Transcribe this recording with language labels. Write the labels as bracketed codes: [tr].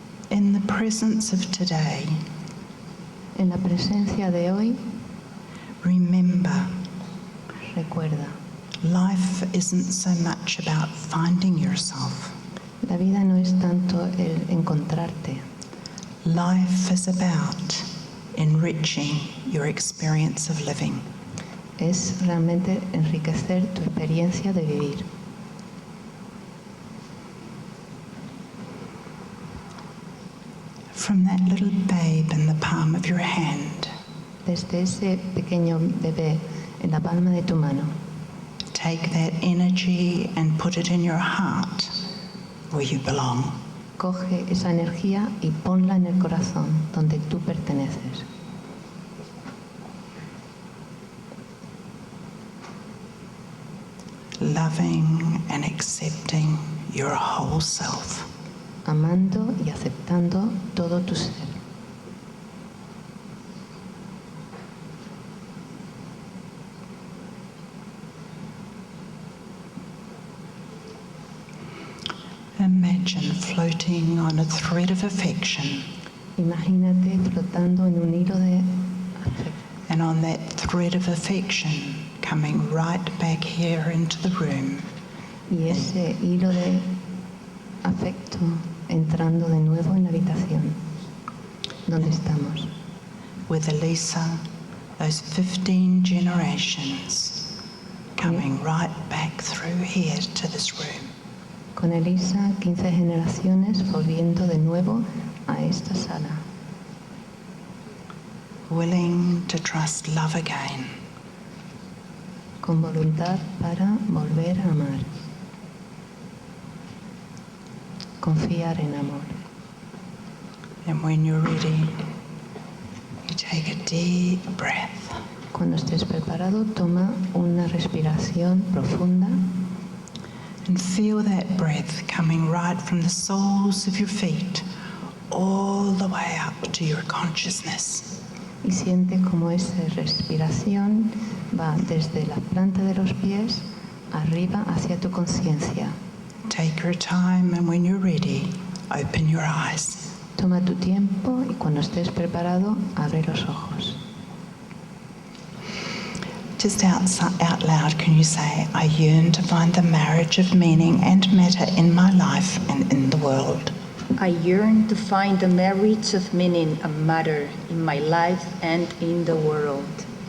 [en] In the presence of today, [es] En la presencia de hoy, [en] remember, [es] recuerda, [en] life isn't so much about finding yourself. [es] la vida no es tanto el encontrarte. [en] Life is about enriching your experience of living. [es] Es realmente enriquecer tu experiencia de vivir. [en] From that little babe in the palm of your hand, [es] Desde ese pequeño bebé en la palma de tu mano, [en] take that energy and put it in your heart where you belong. [es] coge esa energía y ponla en el corazón donde tú perteneces. [en] Loving and accepting your whole self. [es] Amando y aceptando todo tu ser. [en] Imagine floating on a thread of affection, [es] Imagínate flotando en un hilo de afecto. [en] and on that thread of affection coming right back here into the room. [es] Y ese hilo de afecto entrando de nuevo en la habitación donde estamos. [en] With Elisa, those 15 generations coming right back through here to this room. [es] Con Elisa, 15 generaciones volviendo de nuevo a esta sala. [en] Willing to trust love again. [es] Con voluntad para volver a amar. Confiar en amor. [en] And when you're ready, you take a deep breath. [es] Cuando estés preparado, toma una respiración profunda [en] And feel that breath coming right from the soles of your feet all the way up to your consciousness. [es] y siente como esa respiración va desde la planta de los pies arriba hacia tu conciencia. [en] Take your time, and when you're ready, open your eyes. [es] Toma tu tiempo y cuando estés preparado, abre los ojos. [en] Just out loud, can you say, I yearn to find the marriage of meaning and matter in my life and in the world. I yearn to find the marriage of meaning and matter in my life and in the world.